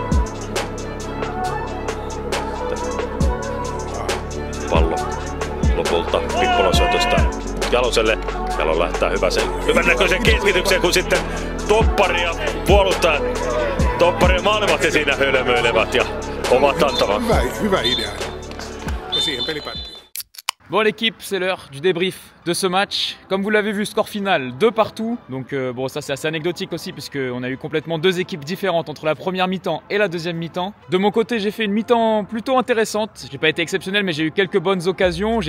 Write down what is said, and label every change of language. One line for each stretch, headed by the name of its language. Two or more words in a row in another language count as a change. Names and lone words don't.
Finnish: Pallo lopulta Pippolan syötöstä Jaloselle. Jalo lähtää hyvän näköisen keskitykseen, kun sitten toppari ja puolustajat, toppari ja maalivahti siinä hölmöilevät ja ovat antavat. Hyvä idea. Ja siihen peli päättyy.
French: Bon l'équipe, c'est l'heure du débrief de ce match. Comme vous l'avez vu, score final 2 partout. Donc bon, ça c'est assez anecdotique aussi puisqu'on a eu complètement 2 équipes différentes entre la première mi-temps et la deuxième mi-temps. De mon côté, j'ai fait une mi-temps plutôt intéressante. J'ai pas été exceptionnel, mais j'ai eu quelques bonnes occasions.